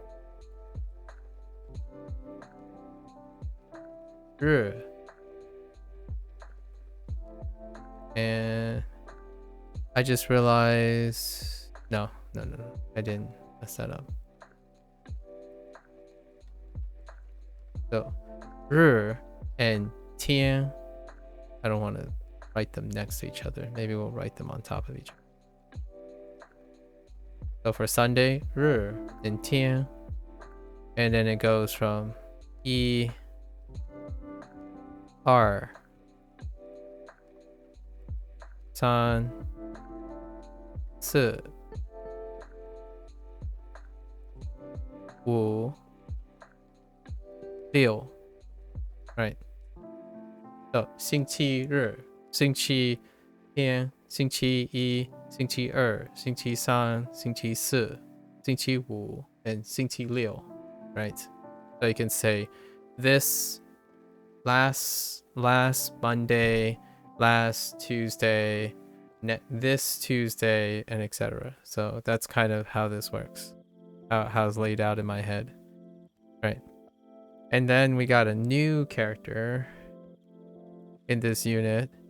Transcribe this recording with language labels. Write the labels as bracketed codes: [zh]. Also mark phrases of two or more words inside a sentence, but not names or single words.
[en] 日 and I just realized no I didn't mess that up so 日 and 天 I don't want to write them next to each other. Maybe we'll write them on top of each other. So for Sunday, 日 and 天 and then it goes from 一 二 三 四 五 六 right so 星 [zh] 期日星期天星期一星期二星期三星期四星期五 [en] and 星期六 right so you can say this last Monday last Tuesday this Tuesday and etc so that's kind of how this works how it's laid out in my head right and then we got a new character in this unit